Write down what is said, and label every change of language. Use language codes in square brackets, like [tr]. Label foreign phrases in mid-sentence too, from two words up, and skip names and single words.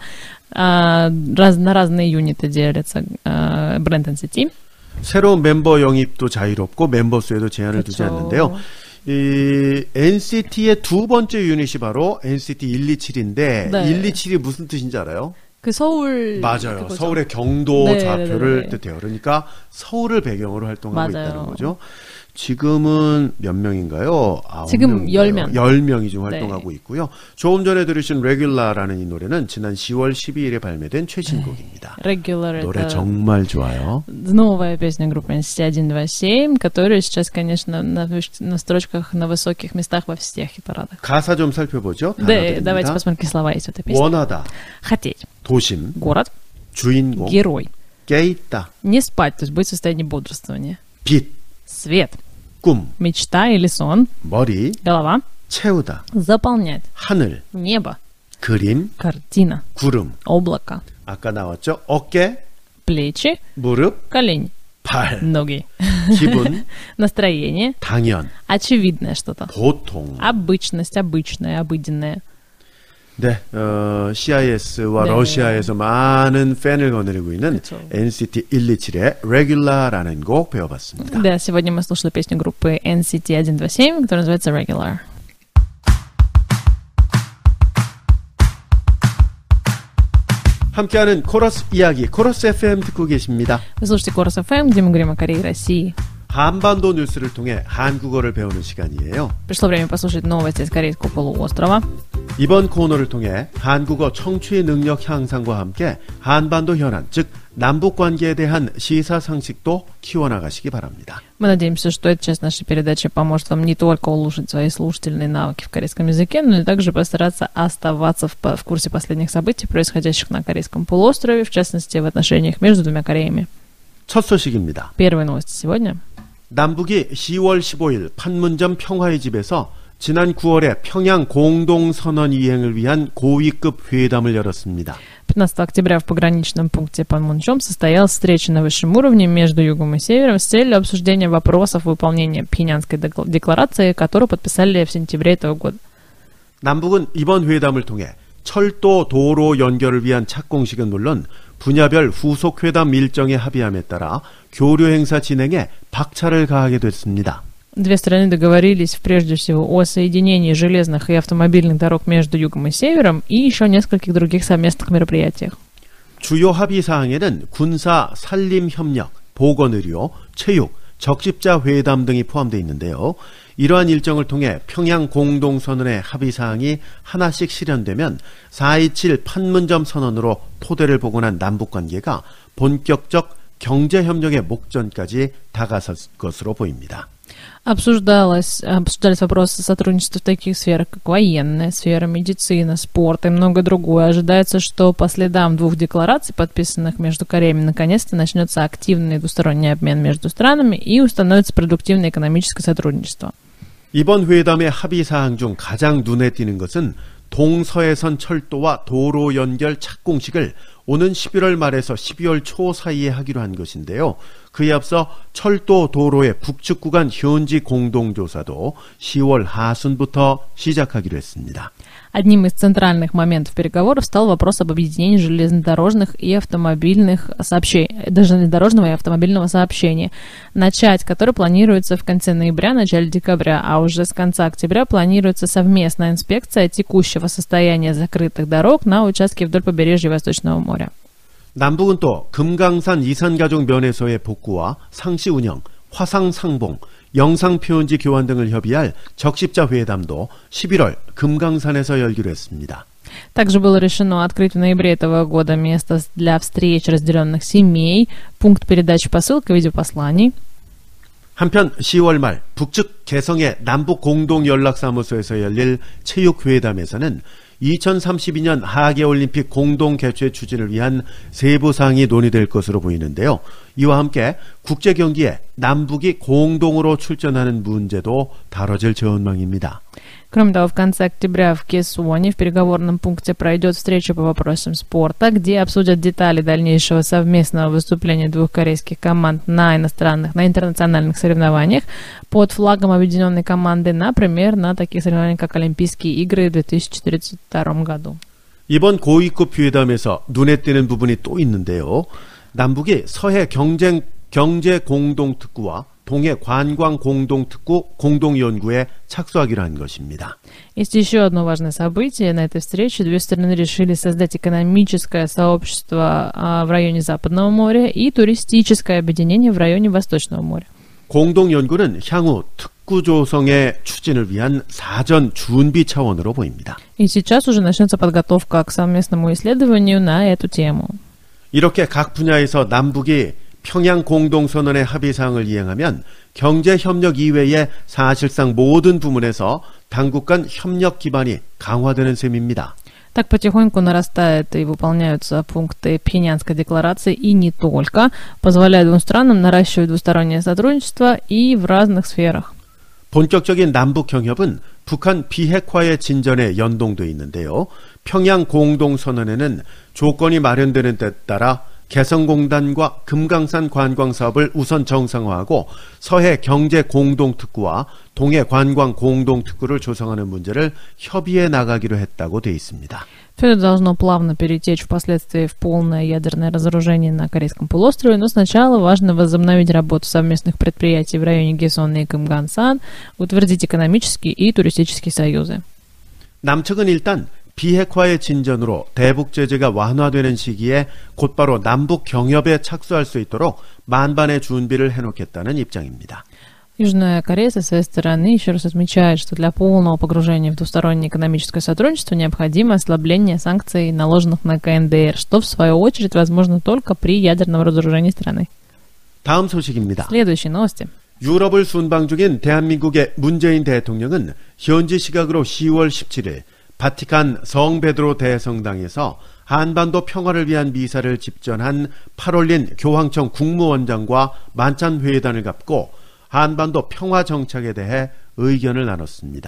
[ru] На разные юниты делятся бренд NCT. [ko] 새로운 멤버 영입도 자유롭고 멤버 수에도 제한을 두지 않는데요. 이 NCT의 두 번째 유닛이 바로 NCT 127인데 네. 127이 무슨 뜻인지 알아요? 그 서울 맞아요. 그거죠. 서울의 경도 네, 좌표를 네. 뜻해요. 그러니까 서울을 배경으로 활동하고 맞아요. 있다는 거죠. 지금은 몇 명인가요? 지금 10명. 10명이 좀 활동하고 있고요. 조금 전에 들으신 Regular라는 이 노래는 지난 10월 12일에 발매된 최신곡입니다. Regular 노래 [ru] это [ko] 정말 좋아요. [ru] новая песня группы NCT 127, которая сейчас, конечно, на строчках на высоких местах во всех хит-парадах. [ko] 가사 좀 살펴보죠. [ru] Да, [ko] 단어들입니다. [ru] давайте посмотрим, какие слова есть в этой песне. [ko] 원하다, [ru] Хотеть. [ko] 도심, [ru] Город. [ko] 주인공, [ru] Герой. [ko] 깨있다, [ru] Не спать, то есть быть в состоянии бодрствования. [ko] 빛, [ru] Свет. [ko] 꿈, [ru] Мечта или сон. [ko] 머리, [ru] Голова. [ko] 채우다, [ru] Заполнять. [ko] 하늘, [ru] Небо. [ko] 그림, [ru] Картина. [ko] 구름. [ru] Облако. [ko] 아까 나왔죠? 어깨, [ru] Плечи. [ko] 무릎, [ru] Колени. [ko] 발, [ru] Ноги. [ko] 기분, [ru] Настроение. [ko] 당연, [ru] Очевидное что-то. [ko] 보통. [ru] Обычность, обычное, обыденное. [ko] 네, CIS와 네. 러시아에서 많은 팬을 거느리고 있는 그쵸. NCT 127의 Regular라는 곡 배워봤습니다. [ru] Да, сегодня мы слушали песню группы NCT 127, которая называется Regular. [ko] 함께하는 코러스 이야기, 코러스 FM 듣고 계십니다. [ru] Вы слушаете Корос FM, где мы говорим о Корее и России. [ko] 한반도 뉴스를 통해 한국어를 배우는 시간이에요. [ru] Пришло время послушать новости из Корейского полуострова. [ko] 이번 코너를 통해 한국어 청취 능력 향상과 함께 한반도 현안, 즉 남북 관계에 대한 시사 상식도 키워나가시기 바랍니다. [ru] Мы надеемся, что эта часть нашей передачи поможет вам не только улучшить свои слушательные навыки в корейском языке, но и также постараться оставаться в курсе последних событий, происходящих на Корейском полуострове, в частности, в отношениях между двумя Кореями. [ko] 첫 소식입니다. [ru] Первые новости сегодня. [ko] 남북이 10월 15일 판문점 평화의 집에서 지난 9월에 평양 공동선언 이행을 위한 고위급 회담을 열었습니다. [ru] 15 октября в пограничном пункте Панмунчом состоялась встреча на высшем уровне между Югом и Севером с целью обсуждения вопросов выполнения Пхенянской декларации, которую подписали в сентябре этого года. [ko] 남북은 이번 회담을 통해 철도, 도로 연결을 위한 착공식은 물론 분야별 후속 회담 일정에 합의함에 따라 교류 행사 진행에 박차를 가하게 됐습니다. [ru] Две стороны договорились прежде всего о соединении железных и автомобильных дорог между Югом и Севером и еще нескольких других совместных мероприятиях. [ko] 주요 합의 사항에는 군사, 산림 협력, 보건의료, 체육, 적십자 회담 등이 포함되어 있는데요. 이러한 일정을 통해 평양 공동선언의 합의 사항이 하나씩 실현되면 4.27 판문점 선언으로 토대를 복원한 남북관계가 본격적 경제협력의 목전까지 다가설 것으로 보입니다. [ru] Обсуждались вопросы сотрудничества в таких сферах, как военная сфера, медицина, спорт и многое другое. Ожидается, что по следам двух деклараций, подписанных между Кореями, наконец-то начнется активный двусторонний обмен между странами и установится продуктивное экономическое сотрудничество. [ko] 이번 회담의 합의 사항 중 가장 눈에 띄는 것은 동서해선 철도와 도로 연결 착공식을 오는 11월 말에서 12월 초 사이에 하기로 한 것인데요. 그에 앞서 철도 도로의 북측 구간 현지 공동조사도 10월 하순부터 시작하기로 했습니다. [ru] Одним из центральных моментов переговоров стал вопрос об объединении железнодорожных и автомобильных сообщений, железнодорожного и автомобильного сообщения, начать который планируется в конце ноября, начале декабря, а уже с конца октября планируется совместная инспекция текущего состояния закрытых дорог на участке вдоль побережья Восточного моря. [ko] 남북은 또 금강산 이산가족 면회소의 복구와 상시 운영, 화상 상봉, 영상 표현지 교환 등을 협의할 적십자 회담도 11월 금강산에서 열기로 했습니다. [ru] Также было решено открыть в ноябре этого года место для встреч разделенных семей, пункт передачи посылок и видеопосланий. [ko] 한편 10월 말 북측 개성의 남북 공동연락사무소에서 열릴 체육회담에서는 2032년 하계올림픽 공동 개최 추진을 위한 세부 사항이 논의될 것으로 보이는데요. 이와 함께 국제 경기에 남북이 공동으로 출전하는 문제도 다뤄질 전망입니다. [ru] Кроме того, в конце октября в Кесоне в переговорном пункте пройдет встреча по вопросам спорта, где обсудят детали дальнейшего совместного выступления двух корейских команд на интернациональных соревнованиях под флагом объединенной команды, например, на таких соревнованиях, как Олимпийские игры в 2032 году. [ko] 이번 고위급 회담에서 눈에 띄는 부분이 또 있는데요. 남북이 서해 경제 공동특구와 동해 관광 공동특구 공동연구에 착수하기로 한 것입니다. [ru] Есть еще одно важное событие. На этой встрече две стороны решили создать экономическое сообщество в районе Западного моря и туристическое объединение в районе Восточного моря. [ko] 공동연구는 향후 특구 조성의 추진을 위한 사전 준비 차원으로 보입니다. [ru] И сейчас уже начнется подготовка к совместному исследованию на эту тему. [ko] 이렇게 각 분야에서 남북이 평양 공동선언의 합의사항을 이행하면 경제협력 이외에 사실상 모든 부문에서 당국 간 협력 기반이 강화되는 셈입니다. [ru] Так потихоньку нарастают и выполняются пункты Пхенянской декларации и не только, позволяя двум странам наращивать двустороннее сотрудничество и в разных сферах. [ko] 본격적인 남북 경협은 북한 비핵화의 진전에 연동돼 있는데요. 평양 공동선언에는 조건이 마련되는 데 따라 개성공단과 금강산 관광 사업을 우선 정상화하고 서해 경제 공동특구와 동해 관광 공동특구를 조성하는 문제를 협의해 나가기로 했다고 돼 있습니다. [ru] Все это должно плавно перетечь впоследствии в полное ядерное разоружение на Корейском полуострове, но сначала важно возобновить работу совместных предприятий в районе Гесон и Кымгансан, утвердить экономические и туристические союзы. [ko] 남측은 일단 비핵화의 진전으로 대북 제재가 완화되는 시기에 곧바로 남북 경협에 착수할 수 있도록 만반의 준비를 해놓겠다는 입장입니다. [ru] Южная Корея со своей стороны еще раз отмечает, что для полного погружения в двустороннее экономическое сотрудничество необходимо ослабление санкций, наложенных на КНДР, что в свою очередь возможно только при ядерном разоружении страны. [ko] 다음 소식입니다. [ru] Следующие новости. [ko] 유럽을 순방 중인 대한민국의 문재인 대통령은 현지 시각으로 10월 17일 바티칸 성베드로 대성당에서 한반도 평화를 위한 미사를 집전한 파롤린 교황청 국무원장과 만찬회의단을 갖고 한반도 평화 정착에 대해 의견을 на눴습니다.